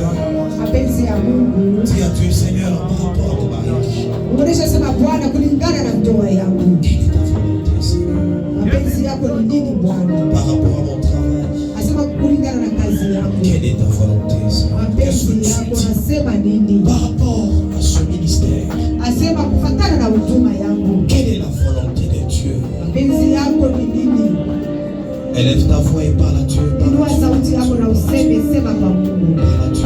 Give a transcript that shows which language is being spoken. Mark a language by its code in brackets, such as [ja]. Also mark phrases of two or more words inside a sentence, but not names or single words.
[sw] Mapenzi ya Mungu. [fr] Dis à Dieu, Seigneur, par rapport à mon mariage. [sw] Unaonesha sema Bwana kulingana na ndoa yangu. [fr] Quelle est ta volonté, Seigneur? [sw] Mapenzi yako ni nini Bwana? [fr] Par rapport à mon travail. [sw] Asema kulingana na kazi yako. [fr] Quelle est ta volonté, Seigneur? Qu'est-ce que [sw] Mapenzi [fr] tu [sw] yako [fr] dis [sw] nasema nini? [fr] par rapport à ce ministère? [sw] Asema kufatana na huduma yangu. [fr] Quelle est la volonté de Dieu? [sw] Mapenzi yako ni nini? [fr] Élève ta voix et parle à Dieu. [sw] Inua sauti yako na useme, sema kwa Mungu.